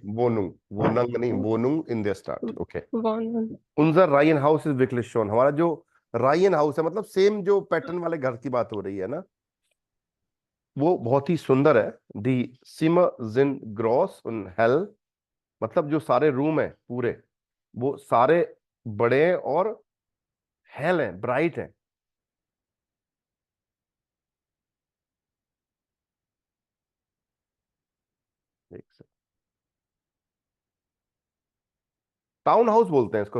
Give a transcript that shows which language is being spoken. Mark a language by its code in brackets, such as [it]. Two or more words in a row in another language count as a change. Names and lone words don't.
[de] Wohnung in der Stadt. Okay. Wohnung. Unser Reihenhaus ist wirklich schön. [hi] हमारा जो [de] Reihen Haus [hi] है, मतलब सेम जो पैटर्न वाले घर की बात हो रही है ना, वो बहुत ही सुंदर है. [de] दी Zimmer sind groß und hell. [hi] मतलब जो सारे रूम है पूरे, वो सारे बड़े हैं और हेल हैं, ब्राइट हैं. [en] town house [hi] बोलते हैं इसको.